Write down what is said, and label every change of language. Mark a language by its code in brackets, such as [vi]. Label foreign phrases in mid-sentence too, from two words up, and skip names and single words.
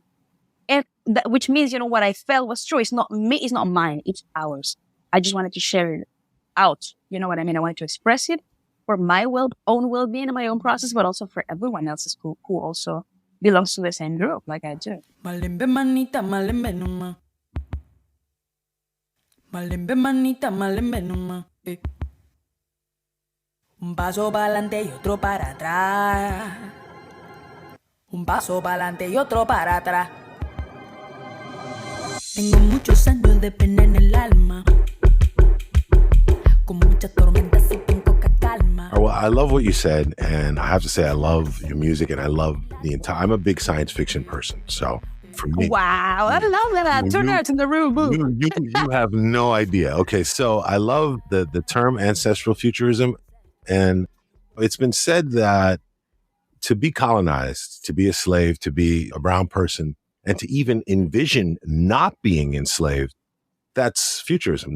[en] And which means, what I felt was true. It's not me. It's not mine. It's ours. I just wanted to share it out. You know what I mean? I wanted to express it for my own well-being and my own process, but also for everyone else's who also belongs to the same group, like I do. [ln] Malembe manita, malembe numa. Malembe manita, malembe numa. [es] Un paso para adelante y otro para atrás. Un paso para adelante y otro para atrás. Tengo muchos años de pena en el alma. Con muchas tormentas y con poca calma. [en] Well, I love what you said, and I have to say I love your music, and I love I'm a big science fiction person, so for me. Wow, I love that. Turn out in the room. You have no idea. Okay, so I love the term ancestral futurism. And it's been said that to be colonized, to be a slave, to be a brown person, and to even envision not being enslaved, that's futurism.